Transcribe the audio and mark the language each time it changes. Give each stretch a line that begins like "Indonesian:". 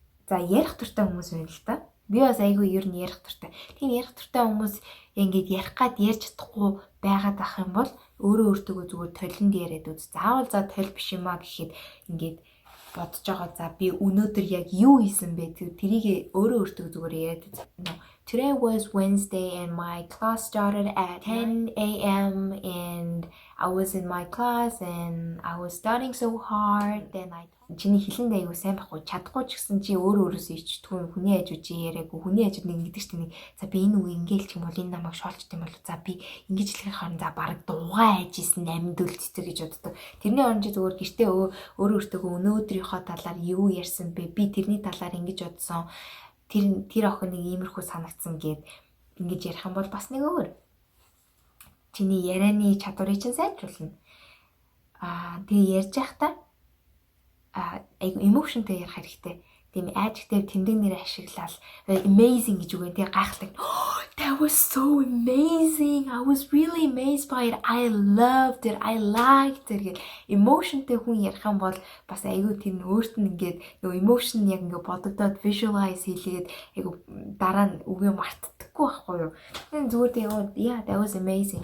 Mongolian: За ярих туртай хүмүүс байна л та. Би бас айгүй ер нь ярих туртай. Тийм ярих туртай хүмүүс ингээд ярих гад ярьж чадахгүй байгаад ах юм бол өөрөө өөртөө зүгээр толинд яриад үз. Заавал за толь биш юм а гэхэд ингээд бодож байгаа. За би өнөөдөр яг юу хийсэн бэ? Тэрийг өөрөө өөртөө зүгээр яриад үз.
English: Today was Wednesday and my class started at 10 a.m. and I was in my class and I was studying so hard.
Mongolian: Then чиний хэлэнд аягүй сайн байхгүй чадахгүй ч гэсэн чи өөрөөсөө ичдэггүй хүний хажууд чи яриаггүй хүний хажууд нэг ингэдэг чинь за би энэ үг ингээл ч юм бол энэ намайг шоолчт юм бол за би ингэж хэлэх харин за баг дуугаа хайжсэн амьд үл цэцэр гэж боддог. Тэрний орон чи зүгээр гэртээ өөрөө өнөөдрийнхөө талаар юу ярьсан бэ? Би тэрний талаар ингэж бодсон. Тэр охин нэг иймэрхүү санагдсан гэд ингэж ярих юм бол бас нэг өөр. Чиний ярианы чадварыг чинь сайжруулна. Тэгээ ярьж байхдаа айгу emotionтэй ярих хэрэгтэй. Тийм adjective тэмдэг нэр ашиглал amazing гэж үгэн тий гайхалтай.
English: That was so amazing. I was really amazed by it. I loved it. I liked it.
Mongolian: Emotionтэй хүн ярих юм бол бас айгу тийм өөрт нь ингээд нөгөө emotion яг ингээд бодогдоод visualize хийлгээд айгу дараа нь үгээ мартдаггүй байхгүй юу. Энэ зүгээр тийм
English: yeah that was amazing.